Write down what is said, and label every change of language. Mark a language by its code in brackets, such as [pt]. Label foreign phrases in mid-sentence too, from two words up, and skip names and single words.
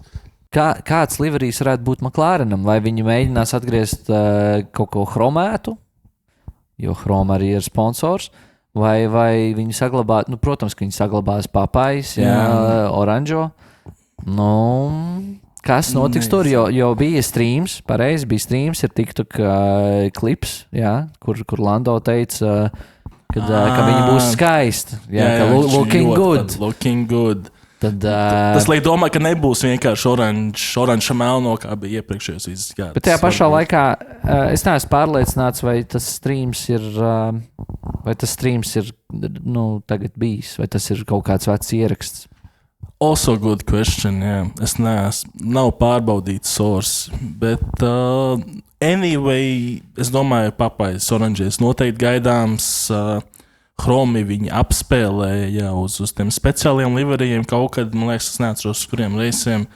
[lv] Kāds liverijs varētu būt McLarenam? Vai viņi mēģinās atgriezt kaut ko chromētu, jo chroma arī ir sponsors, vai viņi saglabā, protams, ka viņi saglabās papais, oranžo. Kas notiks tur, jo bija streams, pareizi bija streams, ir TikTok klips, kur Lando teica, ka viņi būs skaisti. [en] Looking good. [lv] Tad, tas liek domāt, ka nebūs vienkārši oranža melno, kā bija iepriekšējos izgādes. Bet tajā pašā laikā es neesmu pārliecināts, vai tas streams ir tagad bijis, vai tas ir kaut kāds vecs ieraksts. [en] Also good question, [lv] jā. Es nav pārbaudīts source, bet anyway, es domāju, Papais Oranges noteikti gaidāms. Chromi viņi apspēlēja uz tiem speciāliem liverijiem kaut kad, man liekas, es neatceros, uz kuriem reisiem.